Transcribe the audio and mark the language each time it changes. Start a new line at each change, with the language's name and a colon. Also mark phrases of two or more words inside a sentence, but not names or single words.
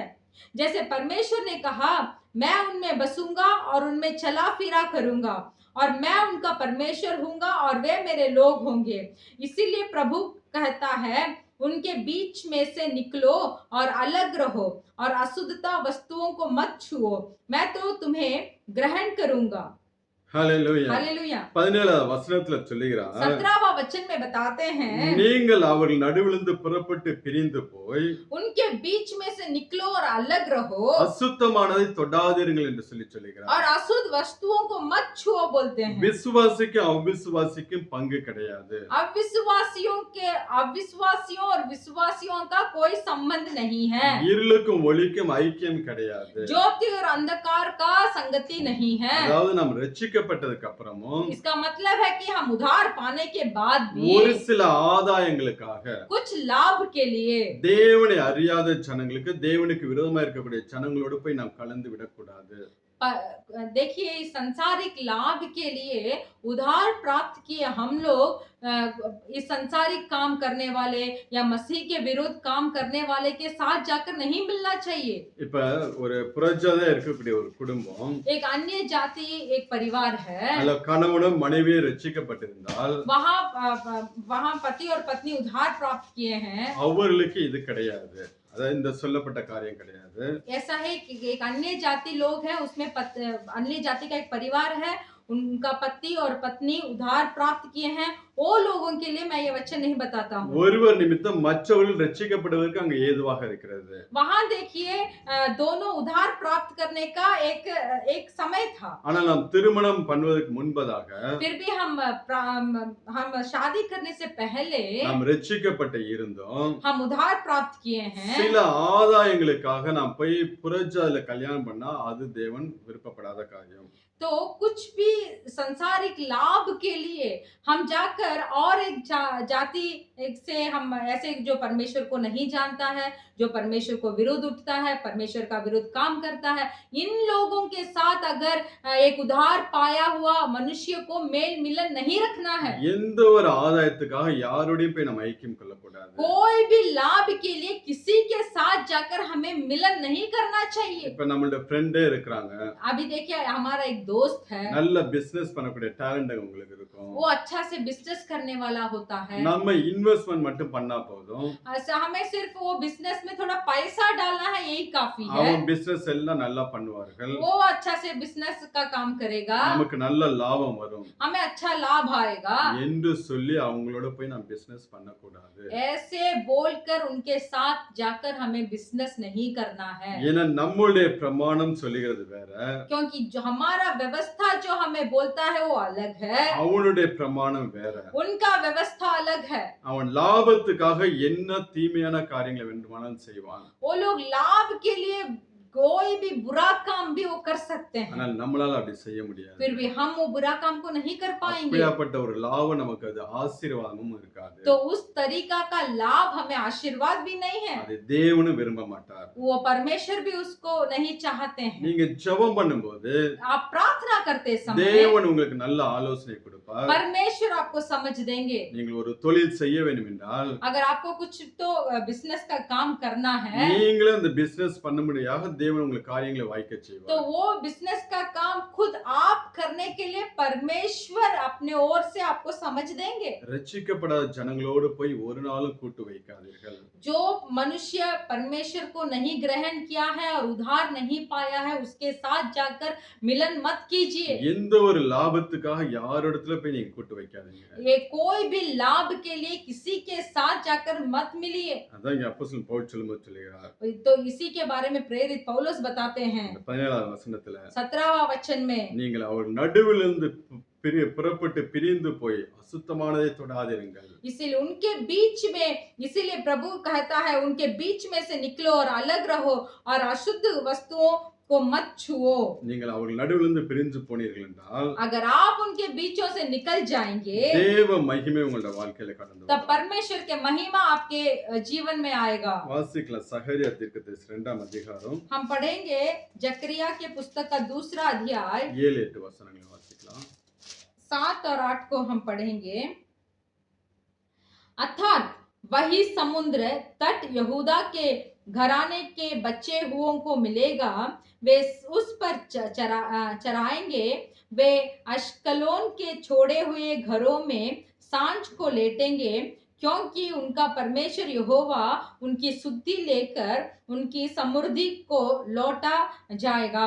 Hindi: जैसे परमेश्वर ने कहा, मैं उनमें बसूंगा और उनमें चला फिरा करूंगा, और मैं उनका परमेश्वर हूंगा और वे मेरे लोग होंगे। इसीलिए प्रभु कहता है, उनके बीच में से निकलो और अलग रहो, और अशुद्धता वस्तुओं को मत छुओ, मैं तो तुम्हें ग्रहण करूंगा।
Tamil: ஹalleluya.
Hindi: हालेलुया।
Tamil: 17வது வசனத்துல சொல்லுகிறார்,
Hindi: 17वां वचन में बताते हैं,
Tamil: நீங்கள் அவர்கள் நடுவிலிருந்து புறப்பட்டு பிரிந்து போய்
Hindi: उनके बीच में से निकलो और अलग रहो,
Tamil: அசுத்தமானதை தொடாதீர்கள் என்று சொல்லுகிறார்.
Hindi: और अशुद्ध वस्तुओं को मत छुओ बोलते हैं।
Tamil: விசுவாசிக்கும் அவிசுவாசிக்கும் பங்கு கிடையாது.
Hindi: अविश्वासियों और विश्वासियों का कोई संबंध नहीं है।
Tamil: இருளுக்கும் ஒளிக்கும் ஐக்கியம் கிடையாது.
Hindi: ज्योति और अंधकार का संगति नहीं है।
Tamil: அதாவது நாம் ரட்சிக்கப்பட்டதுக்கு அப்புறமும்
Hindi: इसका मतलब है कि हम उद्धार पाने के बाद भी
Tamil: ஒரு சில ஆதாயங்களுக்காக
Hindi: कुछ लाभ के लिए
Tamil: தேவனை அறியாத ஜனங்களுக்கு, தேவனுக்கு விரோதமா இருக்கக்கூடிய ஜனங்களோடு போய் நாம் கலந்து விடக்கூடாது.
Hindi: देखिए, इस संसारिक लाभ के लिए उधार प्राप्त किए हम लोग इस संसारिक काम करने वाले या मसीह के विरुद्ध काम करने वाले के साथ जाकर नहीं मिलना चाहिए।
Tamil: இப்ப ஒரு புறஜாதியா இருக்கக்கூடிய ஒரு குடும்பம்,
Hindi: एक अन्य जाति एक परिवार है,
Tamil: அதுல கணவனும் மனைவியும் ரட்சிக்கப்பட்டிருந்தால்
Hindi: वहाँ पति और पत्नी उधार प्राप्त किए हैं,
Tamil: அவர்களுக்கு இது கிடையாது. அதாவது இந்த சொல்லப்பட்ட காரியம் கிடையாது.
Hindi: ऐसा है कि एक अन्य जाति लोग है, उसमें अन्य जाति का एक परिवार है, उनका पति और पत्नी उधार प्राप्त किए हैं, वो लोगों के लिए मैं ये वचन नहीं बताता हूँ।
Tamil: ஒருவர் நிமித்தம் மற்றவர்கள் ரட்சிக்கப்படுவதற்கு அங்க ஏதுவாக இருக்கிறது.
Hindi: वहाँ देखिए, दोनों उधार प्राप्त करने का एक समय था।
Tamil: ஆனால் நாம் திருமணம் பண்ணுவதற்கு முன்பதாக
Hindi: फिर भी हम शादी करने से पहले
Tamil: நாம் ரட்சிக்கப்பட்டு இருந்தோம்.
Hindi: हम उधार प्राप्त किए हैं।
Tamil: சில ஆதாயங்களுக்காக நாம் போய் புறஜாதியில கல்யாணம் பண்ணா அது தேவன் விருப்பப்படாத காரியம்.
Hindi: तो कुछ भी संसारिक लाभ के लिए हम जाकर और एक जाति से हम ऐसे जो परमेश्वर को नहीं जानता है, जो परमेश्वर को विरोध उठता है, परमेश्वर का विरुद्ध काम करता है, इन लोगों के साथ अगर एक उधार पाया हुआ मनुष्य को मेल मिलन नहीं रखना है।
Tamil: எந்த ஒரு ஆதாயத்துக்காக யாரோடையும் போய் நம்ம ஐக்கியம் கொள்ளக்கூடாது.
Hindi: कोई भी लाभ के लिए किसी के साथ जाकर हमें मिलन नहीं करना चाहिए।
Tamil: இப்ப நம்மளோட ஃப்ரெண்டே இருக்காங்க,
Hindi: अभी देखिए, हमारा एक दोस्त है,
Tamil: நல்ல பிசினஸ் பண்ணக்கூடிய டேலண்ட் உங்களுக்கு இருக்கும்.
Hindi: वो अच्छा से बिजनेस करने वाला होता है,
Tamil: நம்ம இன்வெஸ்ட்மென்ட் மட்டும் பண்ணா போதும்,
Hindi: हमें सिर्फ वो बिजनेस में थोड़ा पैसा डालना है, यही काफी है।
Tamil: அவன் பிசினஸ் எல்லாம் நல்லா பண்ணுவார்கள்,
Hindi: वो अच्छा से बिजनेस का काम करेगा,
Tamil: நமக்கு நல்ல லாபம் வரும்
Hindi: हमें अच्छा लाभ आएगा,
Tamil: என்று சொல்லி அவங்களோட போய் நாம் பிசினஸ் பண்ணக்கூடாது.
Hindi: ऐसे बोलकर उनके साथ जाकर हमें बिजनेस नहीं करना है।
Tamil: ஏன்னா நம்மளுடைய பிரமாணம் சொல்லுகிறது வேற,
Hindi: क्योंकि जो हमारा व्यवस्था जो हमें बोलता है वो अलग है,
Tamil: அவனுடைய பிரமாணம் வேற.
Hindi: उनका व्यवस्था अलग है।
Tamil: அவன் லாபத்துக்காக என்ன தீமையான காரியங்களை வேண்டுமானாலும் செய்வான்.
Hindi: वो लोग लाभ के लिए कोई भी बुरा काम भी वो कर सकते हैं,
Tamil: ஆனால் நம்மளால அப்படி செய்ய முடியாது.
Hindi: फिर भी हम वो बुरा काम को नहीं कर पाएंगे।
Tamil: அப்படியாப்பட்ட ஒரு லாபம் நமக்கு அது ஆசீர்வாதமும் இருக்காது.
Hindi: तो उस तरीका का लाभ हमें आशीर्वाद भी नहीं है,
Tamil: அதை தேவனும் விரும்ப மாட்டார்.
Hindi: वो परमेश्वर भी उसको नहीं चाहते हैं।
Tamil: நீங்க ஜெபம் பண்ணும்போது
Hindi: आप प्रार्थना करते समय
Tamil: தேவன் உங்களுக்கு நல்ல ஆலோசனை கொடுப்பார்.
Hindi: परमेश्वर आपको समझ देंगे।
Tamil: நீங்கள் ஒரு தொழில் செய்ய வேண்டும் என்றால்
Hindi: अगर आपको कुछ तो बिजनेस का काम करना है,
Tamil: நீங்களும் அந்த பிசினஸ் பண்ணும்படியாக தேவன் உங்களுக்கு காரியங்களை வாய்க்க
Hindi: तो
Tamil: செய்வார்.
Hindi: वो बिजनेस का काम खुद आप करने के लिए परमेश्वर अपने ओर से आपको समझ देंगे।
Tamil: ரட்சிக்கப்படாத ஜனங்களோடு போய் ஒரு நாளும் கூட்டு வைக்காதீர்கள்.
Hindi: जो मनुष्य परमेश्वर को नहीं ग्रहण किया है और उधार नहीं पाया है, उसके साथ जाकर मिलन मत कीजिए।
Tamil: எந்த ஒரு லாபத்துக்காக யாரிடத்துல போய் நீங்க கூட்டு வைக்காதீங்க.
Hindi: ये कोई भी लाभ के लिए किसी के साथ जाकर मत मिलिए।
Tamil: அதான் இங்க அப்போஸ்தலன் பவுல் சொல்லும்போது சொல்லுகிறார்.
Hindi: तो इसी के बारे में प्रेरित पौलुस बताते हैं
Tamil: 17வது வசனத்துல,
Hindi: 17वां वचन में,
Tamil: நீங்கள் அவர் நடுவிலிருந்து புறப்பட்டு பிரிந்து போய் அசுத்தமானதை தொடாதிருங்கள்.
Hindi: इसीलिए प्रभु कहता है, उनके बीच में से निकलो और अलग रहो और अशुद्ध वस्तुओं को मत छुओ।
Tamil: நீங்கள் அவர்கள் நடுவிலிருந்து பிரிஞ்சு போனீர்கள் என்றால்
Hindi: अगर आप उनके बीचों से निकल जाएंगे
Tamil: தேவ மகிமை உங்களுடைய வாழ்க்கையில கடந்து
Hindi: तब
Tamil: வரும்.
Hindi: परमेश्वर के महिमा आपके जीवन में आएगा।
Tamil: வாசிக்கலாம் சகரியா தீர்க்கதரிசி 2ஆம் அதிகாரம்
Hindi: हम पढ़ेंगे जकरिया के पुस्तक का 2रा अध्याय
Tamil: 7-8 வசனங்களை வாசிக்கலாம்.
Hindi: 7 और 8 को हम पढ़ेंगे। अर्थात वही समुद्र तट यहूदा के घराने के बचे हुओं को मिलेगा, वे उस पर चराएंगे। वे अश्कलोन के छोड़े हुए घरों में सांझ को लेटेंगे, क्योंकि उनका परमेश्वर यहोवा उनकी सुधि लेकर उनकी समृद्धि को लौटा जाएगा।